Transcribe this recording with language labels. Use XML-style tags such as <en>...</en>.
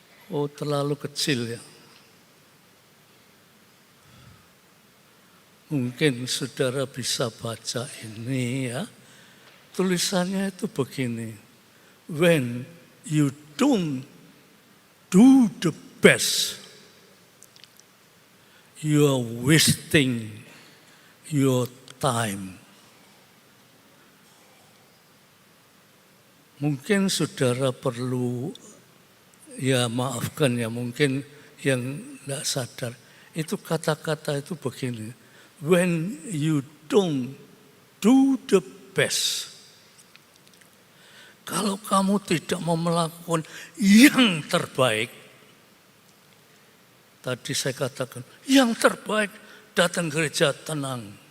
<id>Oh, terlalu kecil ya. Mungkin saudara bisa baca ini ya. Tulisannya itu begini.</id> <en>When you don't do the best, you are wasting your time.</en> <id>Mungkin saudara perlu, ya maafkan ya, mungkin yang tidak sadar. Itu kata-kata itu begini.</id> <en>When you don't do the best.</en> <id>Kalau kamu tidak mau melakukan yang terbaik. Tadi saya katakan, yang terbaik datang gereja tenang.</id>